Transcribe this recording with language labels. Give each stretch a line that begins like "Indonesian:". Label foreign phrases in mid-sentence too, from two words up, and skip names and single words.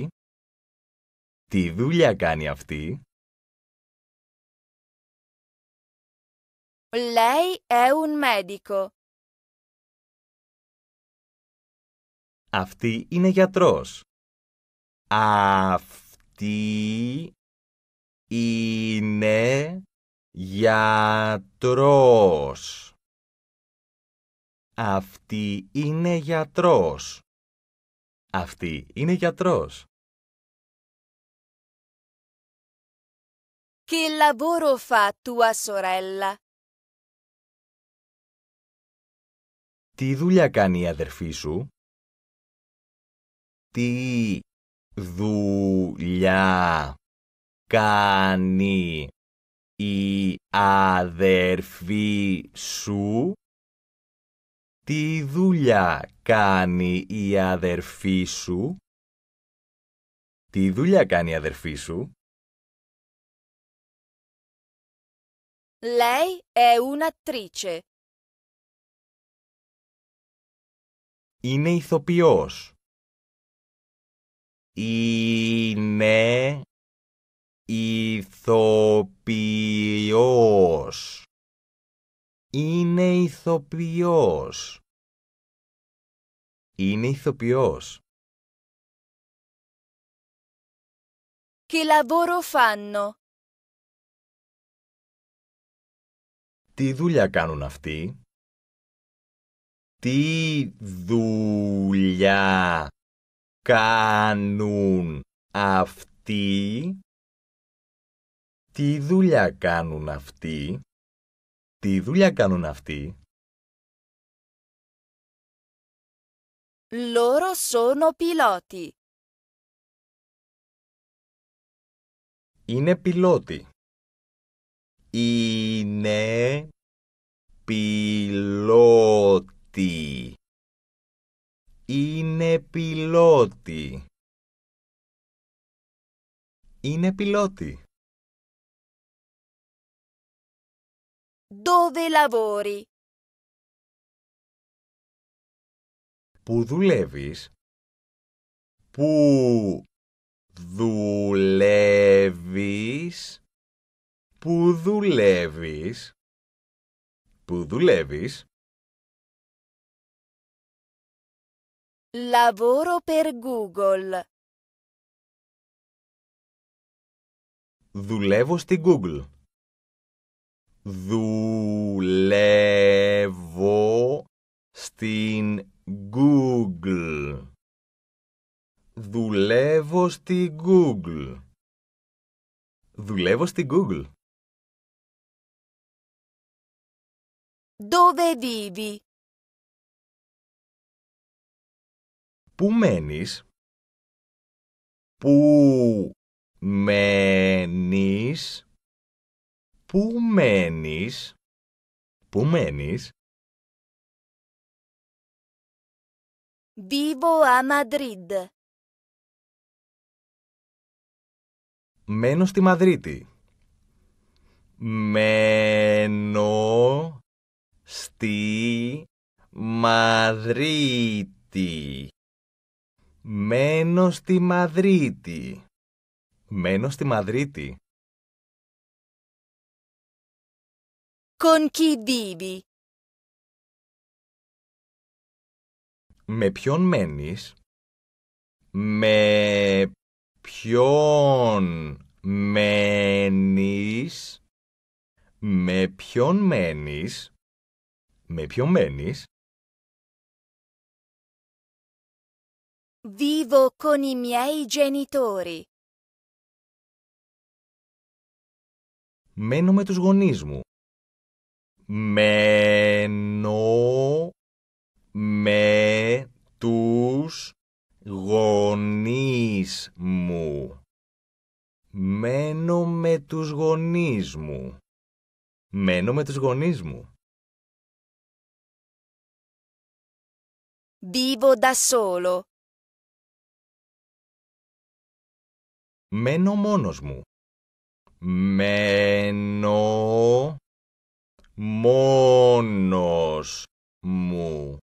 Greek: Τι δουλειά κάνει αυτή?
Italian: Lei è un medico.
Greek: Αυτή είναι γιατρός. Αυτή είναι γιατρός. Αυτή είναι γιατρός. Αυτή είναι γιατρός.
Italian: Che lavoro fa tua sorella?
Greek: Τι δουλειά κάνει η αδερφή σου? Τι δουλειά κάνει η αδερφή σου? Τι δουλειά κάνει η αδερφή σου? Τι δουλειά κάνει η αδερφή σου?
Italian: Lei è un'attrice.
Greek: Είναι ηθοποιός. Είναι ηθοποιός. Είναι ηθοποιός. Είναι ηθοποιός.
Italian: Che lavoro fanno?
Greek: Τι δουλειά κάνουν αυτοί? Τι δουλειά κάνουν αυτοί? Τι δουλειά κάνουν αυτοί? Τι δουλειά κάνουν αυτοί?
Italian: Loro sono piloti.
Greek: Είναι πιλότοι. Είναι πιλότοι. Είναι πιλότοι. Είναι πιλότοι.
Italian: Dove lavori?
Greek: Πού δουλεύεις? Πού δουλεύεις? Πού δουλεύεις? Πού δουλεύεις?
Italian: Lavoro per Google.
Greek: Δουλεύω στην Google. Δουλεύω στην Google. Δουλεύω στην Google. Δουλεύω στην Google.
Italian: Dove vivi?
Greek: Πού μένεις? Πού μένεις? Πού μένεις? Πού μένεις?
Italian: Vivo a Madrid.
Greek: Μένω στη Μαδρίτη. Μένω στη Μαδρίτη. Μένω στη Μαδρίτη. Μένω στη Μαδρίτη.
Italian: Con chi vivi?
Greek: Με ποιον μένεις? Με ποιον μένεις? Με ποιον μένεις? Με ποιον μένεις?
Italian: Vivo con i miei genitori.
Greek: Μένω με τους γονείς μου. Μένω με τους γονείς μου. Μένω με τους γονείς μου. Μένω με τους γονείς μου.
Italian: Vivo da solo.
Greek: Μένω μόνος μου. Μένω μόνος μου.